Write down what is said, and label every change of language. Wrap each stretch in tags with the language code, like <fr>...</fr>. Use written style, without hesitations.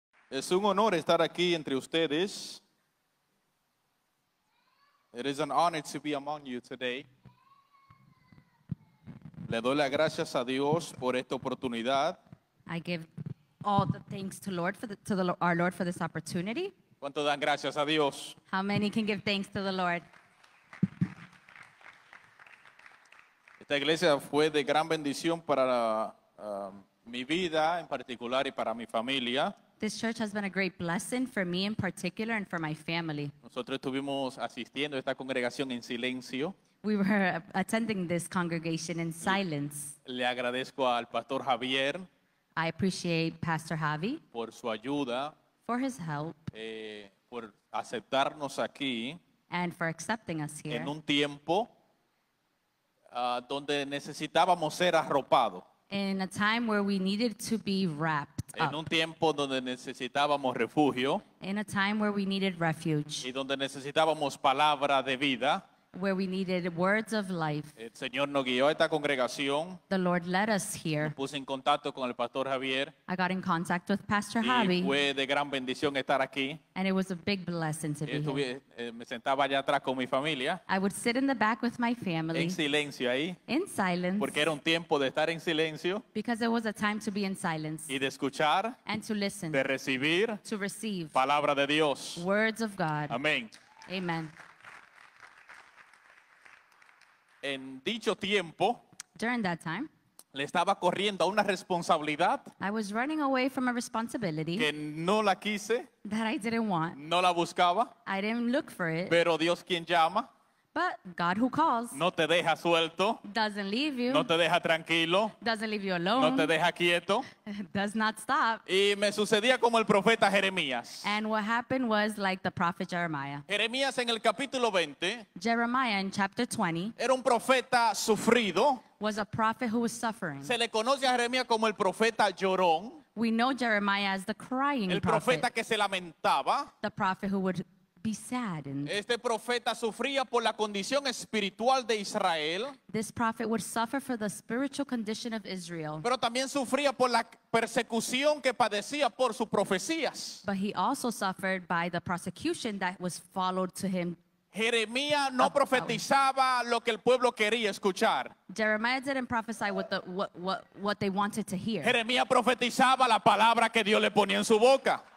<es>Es un honor estar aquí entre ustedes.</es> <en>It is an honor to be among you today.</en> <es>Le doy las gracias a Dios por esta oportunidad.</es> <en>I give all the thanks to our Lord for this opportunity.</en> <es>¿Cuánto dan gracias a Dios?</es> <en>How many can give thanks to the Lord?</en> <es>Esta iglesia fue de gran bendición para mi vida en particular y para mi familia.</es> <en>This church has been a great blessing for me in particular and for my family.</en> <es>Nosotros estuvimos asistiendo a esta congregación en silencio.</es> <en>We were attending this congregation in silence.</en> <es>Le agradezco al pastor Javier</es> <en>I appreciate Pastor Javi</en> <es>por su ayuda,</es> <en>for his help</en> <es>por aceptarnos aquí</es> <en>and for accepting us here</en> <es>en un tiempo donde necesitábamos ser arropados,</es> <en>in a time where we needed to be wrapped</en> <es>en un</es> <en>up,</en> <es>tiempo donde necesitábamos refugio</es> <en>in a time where we needed refuge,</en> <es>y donde necesitábamos palabra de vida.</es> <en>where we needed words of life.</en> <es>El Señor nos guió a esta congregación.</es> <en>The Lord led us here.</en> <es>Me puse en contacto con el pastor Javier</es> <en>I got in contact with Pastor</en> <es>y</es> <en>Javi,</en> <es>fue de gran bendición estar aquí.</es> <en>and it was a big blessing to be here.</en> <es>Me sentaba allá atrás con mi familia,</es> <en>I would sit in the back with my family</en> <es>en silencio ahí,</es> <en>in silence</en> <es>porque era un tiempo de estar en silencio</es> <en>because it was a time to be in silence</en> <es>y de escuchar,</es> <en>and to listen,</en> <es>de recibir</es> <en>to receive</en> <es>palabra de Dios.</es> <en>words of God.</en> <es>Amén.</es> <en>Amen.</en> <es>En dicho tiempo,</es> <en>During that time,</en> <es>le estaba corriendo a una responsabilidad</es> <en>I was running away from a responsibility</en> <es>que no la quise,</es> <en>that I didn't want.</en> <es>no la buscaba,</es> <en>I didn't look for it,</en> <es>pero Dios quien llama,</es> <en>but God who calls</en> <es>no te deja suelto,</es> <en>doesn't leave you,</en> <es>no te deja tranquilo,</es> <en>doesn't leave you</en> <es>no</es> <en>alone,</en> <es>te deja quieto.</es> <en>does not stop.</en> <es>Y me sucedía como el profeta Jeremías.</es> <en>And what happened was like the prophet Jeremiah.</en> <es>Jeremías en el capítulo 20</es> <en>Jeremiah in chapter 20</en> <es>era un profeta sufrido.</es> <en>was a prophet who was suffering.</en> <es>Se le conoce a Jeremías como el profeta llorón,</es> <en>We know Jeremiah as the crying</en> <es>el</es> <en>prophet,</en> <es>profeta que se lamentaba.</es> <en>the prophet who would be saddened.</en> <es>Este profeta sufría por la condición espiritual de Israel,</es> <en>This prophet would suffer for the spiritual condition of Israel,</en> <es>pero también sufría por la persecución que padecía por sus profecías.</es> <en>but he also suffered by the prosecution that was followed to him.</en> <es>Jeremías no profetizaba lo que el pueblo quería escuchar.</es> <en>Jeremiah didn't prophesy what they wanted to hear.</en> <es>Jeremías profetizaba la palabra que Dios le ponía en su boca.</es>